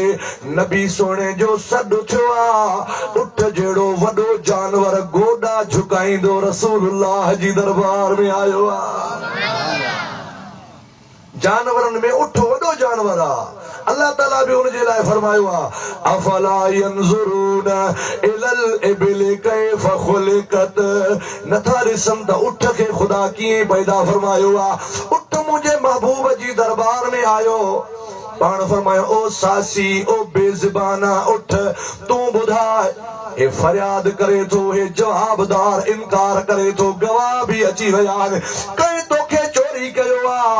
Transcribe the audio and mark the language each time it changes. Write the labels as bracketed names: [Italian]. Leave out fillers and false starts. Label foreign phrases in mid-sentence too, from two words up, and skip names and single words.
[Sindhi] नबी सोने जो सॾु थियो आहे। उठ जहिड़ो वॾो जानवर गोॾा झुकाईंदो रसूलुल्लाह जी दरबार में आयो आहे। जानवरनि में उठ वॾो जानवर आहे। अल्लाह ताला बि उनजे लाइ फरमायो आहे [Arabic] أفلا ينظرون إلى الإبل كيف خلقت. [Sindhi] नथा ॾिसनि त उठ खे ख़ुदा कीअं पैदा फरमायो आहे। उठ मुंहिंजे महबूब जी दरबार में आयो, पाण फरमायो ओ सासी ओ बेज़बाना उठ तूं ॿुधाए। हे फरियाद करे थो, हे जवाबदार इनकार करे थो, गवाह बि अची विया आहिनि, कंहिं तोखे चोरी कयो आहे।